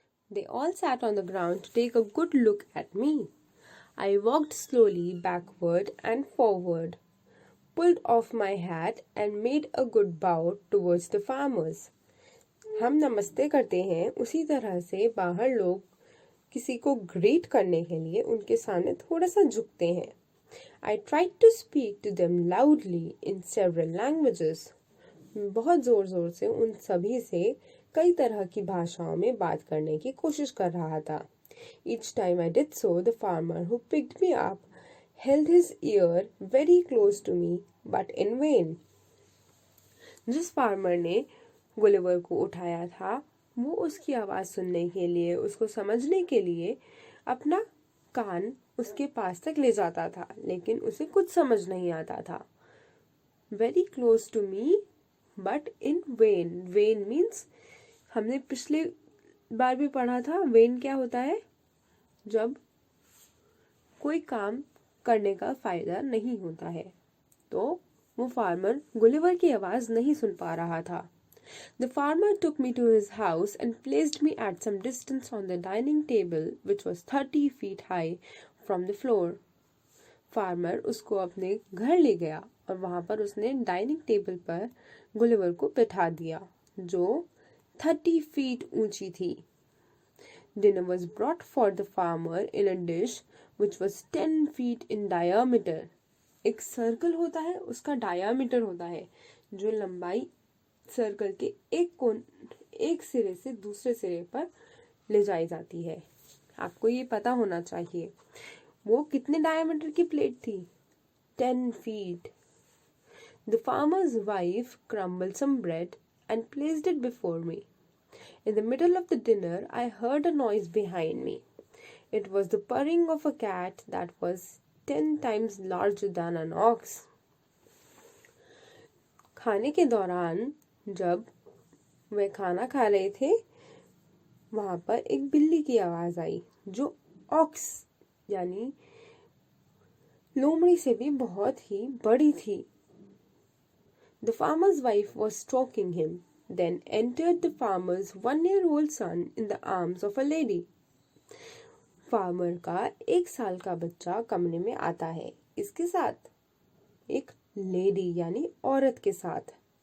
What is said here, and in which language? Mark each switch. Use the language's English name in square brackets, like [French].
[English] They all sat on the ground to take a good look at me. I walked slowly backward and forward, pulled off my hat and made a good bow towards the farmers. [Hindi] हम नमस्ते करते हैं, उसी तरह से बाहर लोग किसी को ग्रीट करने के लिए उनके सामने थोड़ा सा झुकते हैं। [English] I tried to speak to them loudly in several languages. [Hindi] बहुत जोर जोर से उन सभी से कई तरह की भाषाओं में बात करने की कोशिश कर रहा था। [English] Each time I did so, the farmer who picked me up held his ear very close to me, but in vain. [Hindi] जिस फार्मर ने गुलिवर को उठाया था, वो उसकी आवाज सुनने के लिए, उसको समझने के लिए अपना कान उसके पास तक ले जाता था, लेकिन उसे कुछ समझ नहीं आता था। [English] Very close to me, but in vain. Vain means, [Hindi] हमने पिछले बार भी पढ़ा था, vain क्या होता है? जब कोई काम करने का फायदा नहीं होता है। तो वो फार्मर गुलिवर की आवाज नहीं सुन पा रहा था। [English] The farmer took me to his house and placed me at some distance on the dining table, which was 30 feet high from the floor. [Hindi] Farmer उसको अपने घर ले गया और वहां पर उसने डाइनिंग टेबल पर गुलिवर को बिठा दिया, जो 30 फीट ऊंची थी। [English] Dinner was brought for the farmer in a dish which was 10 feet in diameter. [Hindi] एक सर्कल होता है, उसका डायामीटर होता है, जो लंबाई सर्कल के एक सिरे से दूसरे सिरे पर ले जाई जाती है। आपको ये पता होना चाहिए। वो कितने डायमीटर की प्लेट थी? [English] 10 feet. The farmer's wife crumbled some bread and placed it before me. In the middle of the dinner, I heard a noise behind me. It was the purring of a cat that was 10 times larger than an ox. [Hindi] खाने के दौरान जब वे खाना खा रहे थे, वहां पर एक बिल्ली की आवाज आई जो ऑक्स यानी लोमड़ी से भी बहुत ही बड़ी थी। [English] The farmer's wife was stroking him. Then entered the farmer's 1-year-old son in the arms of a lady. [Hindi] Farmer का 1 साल का बच्चा कमरे में आता है, इसके साथ एक लेडी यानी औरत के साथ।